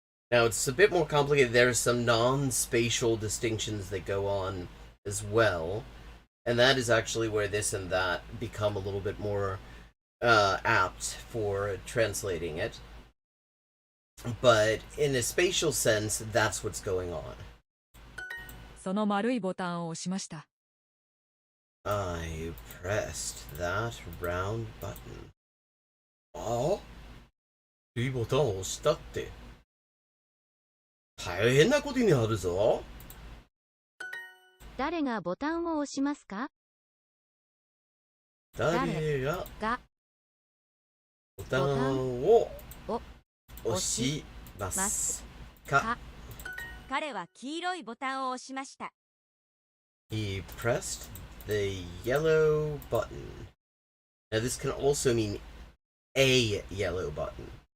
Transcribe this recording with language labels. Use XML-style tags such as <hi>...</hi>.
<en>Now it's a bit more complicated. There's some non-spatial distinctions that go on as well, and that is actually where this and that become a little bit more apt for translating it. But in a spatial sense, that's what's going on.</en> <ja>その丸いボタンを押しました。</ja> <en>I pressed that round button. あ？</en> <ja>いいボタンを押したって。大変なことになるぞ。誰がボタンを押しますか？誰がボタンを押しますか？彼は黄色いボタンを押しました。</ja> <en>He pressed the yellow button. Now this can also mean a yellow button.</en>